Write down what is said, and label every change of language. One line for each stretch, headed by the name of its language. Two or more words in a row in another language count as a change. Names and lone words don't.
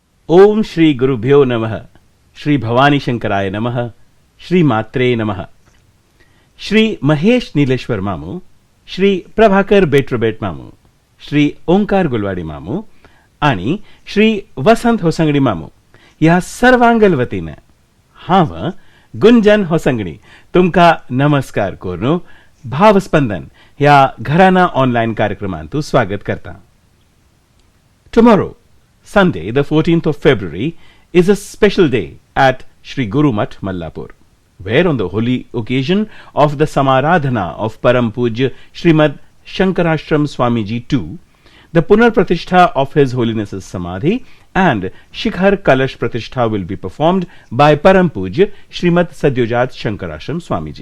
Sanskrit: ओम श्री गुरुभ्यो नमः, श्री भवानी शंकराय नमः, श्री मात्रे नमः.
Konkani: श्री महेश नीलेश्वर मामू, श्री प्रभाकर बेट्रोबेट मामू, श्री ओंकार गुलवाडी मामू आणि श्री वसंत होसंगडी मामू ह्या सर्वांगल वतीने हांव गुंजन होसंगडी तुमका नमस्कार करून भावस्पंदन ह्या घराना ऑनलाइन कार्यक्रमांत स्वागत करता.
English: Tomorrow, Sunday, the 14th of February, is a special day at Sri Guru Math, Mallapur, where on the holy occasion of the Samaradhana of Param Pujya Srimad Shankarashram Swamiji II, the Punar Pratishtha of His Holiness's Samadhi and Shikhar Kalash Pratishtha will be performed by Param Pujya Srimad Sadyojat Shankarashram Swamiji.